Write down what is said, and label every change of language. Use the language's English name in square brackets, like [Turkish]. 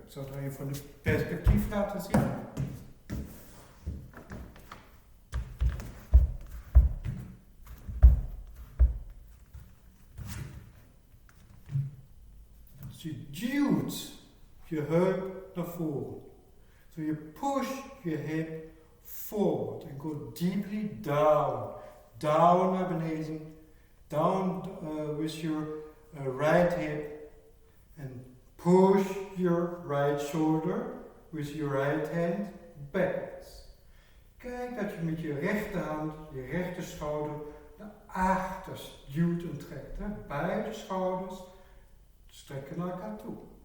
[Dutch] Ik zal het even van het perspectief laten zien. Dus je duwt je heup naar voren. [English] So you push your hip forward and go deeply down. Down [Dutch] naar beneden. [English] Down with your right hip And push your right shoulder with your right hand backwards. [Dutch] Kijk dat je met je rechterhand, je rechter schouder naar achter duwt en trekt. Hè? Beide schouders strekken naar elkaar toe.